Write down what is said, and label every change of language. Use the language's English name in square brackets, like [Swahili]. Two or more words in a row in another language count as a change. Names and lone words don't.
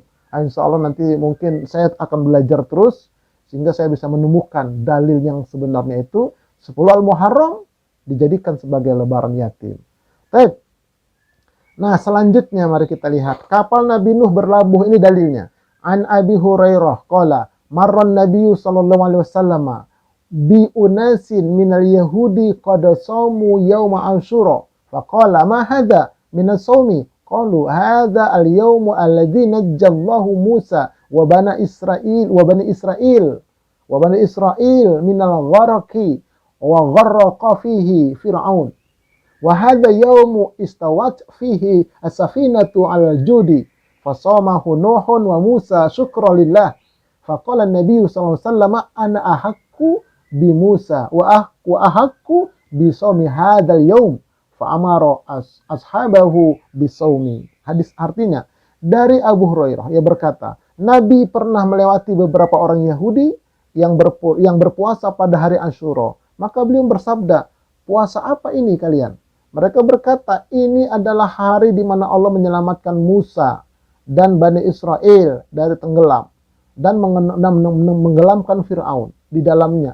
[Arabic] إن شاء الله [Indonesian] nanti mungkin saya akan belajar terus sehingga saya bisa menemukan dalil yang sebenarnya itu 10 Al-Muharram dijadikan sebagai lebaran yatim. Baik. Nah, selanjutnya mari kita lihat kapal Nabi Nuh berlabuh, ini dalilnya. [Arabic] عن أبي هريرة قال مر النبي صلى الله عليه وسلم بأناس من اليهود قد صاموا يوم عاشوراء فقال ما هذا من الصوم قالوا هذا اليوم الذي نجى الله موسى وبني إسرائيل من الغرق وغرق فيه فرعون وهذا يوم استوت فيه السفينة على الجودي فصامه نوح وموسى شكرا لله فقال النبي صلى الله عليه وسلم أنا أحق بموسى وأحق بصوم هذا اليوم فأمر أصحابه بصومه. [Indonesian] Hadis artinya dari Abu Hurairah, ia berkata, Nabi pernah melewati beberapa orang Yahudi yang berpuasa pada hari Asyura. Maka beliau bersabda, puasa apa ini kalian? Mereka berkata, ini adalah hari di mana Allah menyelamatkan Musa dan Bani Israel dari tenggelam dan menggelamkan Fir'aun di dalamnya.